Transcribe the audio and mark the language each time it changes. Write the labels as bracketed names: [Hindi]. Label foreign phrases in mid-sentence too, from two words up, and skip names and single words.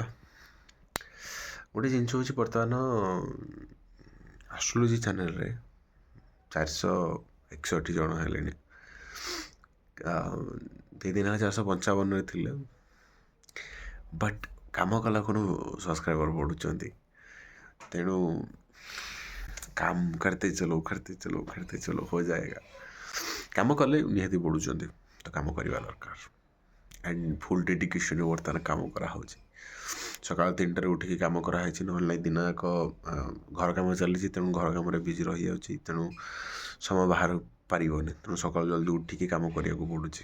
[Odia] ଗୋଟେ ଜିନିଷ ହେଉଛି, ବର୍ତ୍ତମାନ ଆଷ୍ଟ୍ରୋଲୋଜି ଚ୍ୟାନେଲରେ 461 ଜଣ ହେଲେଣି। 2 ଦିନ ହେଲା 455ରେ ଥିଲେ, ବଟ୍ କାମ କଲା କ'ଣ ସବସ୍କ୍ରାଇବର ବଢ଼ୁଛନ୍ତି। ତେଣୁ କାମ [Hindi] करते चलो हो जाएगा। [Odia] କାମ କଲେ ନିହାତି ବଢ଼ୁଛନ୍ତି, ତ କାମ କରିବା ଦରକାର। [English] and full dedicationରେ [Odia] ବର୍ତ୍ତମାନ କାମ କରାହେଉଛି। ସକାଳ 3ଟାରେ ଉଠିକି କାମ କରାହେଇଛି, ନହେଲେ ନାହିଁ ଦିନ ଯାକ ଘର କାମ ଚାଲିଛି, ତେଣୁ ଘର କାମରେ ବିଜି ରହିଯାଉଛି, ତେଣୁ ସମୟ ବାହାର ପାରିବନି, ତେଣୁ ସକାଳୁ ଜଲ୍ଦି ଉଠିକି କାମ କରିବାକୁ ପଡ଼ୁଛି।